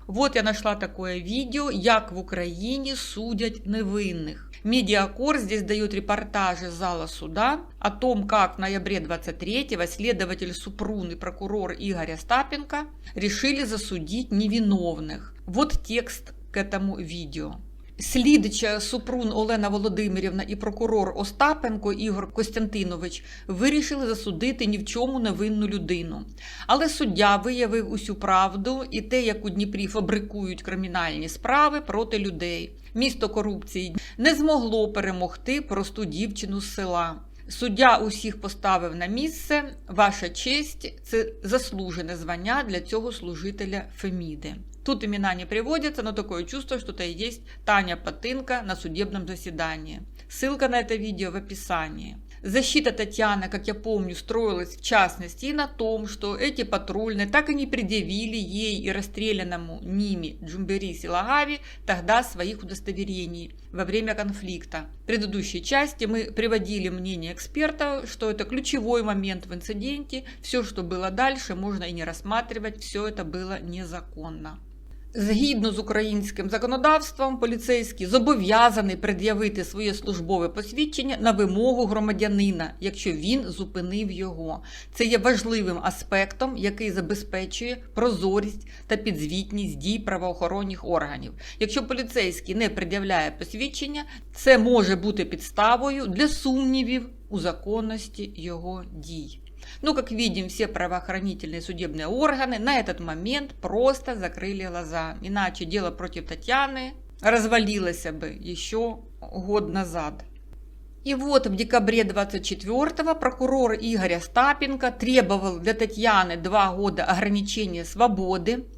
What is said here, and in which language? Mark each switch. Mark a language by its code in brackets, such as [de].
[ru] Вот я нашла такое видео, [uk] як [ru] в Украине судят невинных. Медиакор здесь дает репортажи из зала суда о том, как в ноябре 23-го следователь Супрун и прокурор Игорь Остапенко решили засудить невиновных. Вот текст к этому видео. [uk] Слідча Супрун Олена Володимирівна і прокурор Остапенко Ігор Костянтинович вирішили засудити ні в чому невинну людину. Але суддя виявив усю правду і те, як у Дніпрі фабрикують кримінальні справи проти людей. Місто корупції не змогло перемогти просту дівчину з села. Суддя усіх поставив на місце. Ваша честь – це заслужене звання для цього служителя Феміди. [ru] Тут имена не приводятся, но такое чувство, что это и есть Таня Потынка на судебном заседании. Ссылка на это видео в описании. Защита Татьяны, как я помню, строилась в частности и на том, что эти патрульные так и не предъявили ей и расстрелянному ними Джумбери Силагави тогда своих удостоверений во время конфликта. В предыдущей части мы приводили мнение экспертов, что это ключевой момент в инциденте, все, что было дальше, можно и не рассматривать, все это было незаконно. [uk] Згідно з українським законодавством, поліцейський зобов'язаний пред'явити своє службове посвідчення на вимогу громадянина, якщо він зупинив його. Це є важливим аспектом, який забезпечує прозорість та підзвітність дій правоохоронних органів. Якщо поліцейський не пред'являє посвідчення, це може бути підставою для сумнівів у законності його дій. [ru] Но, как видим, все правоохранительные судебные органы на этот момент просто закрыли глаза. Иначе дело против Татьяны развалилось бы еще год назад. И вот в декабре 24-го прокурор Игорь Остапенко требовал для Татьяны 2 года ограничения свободы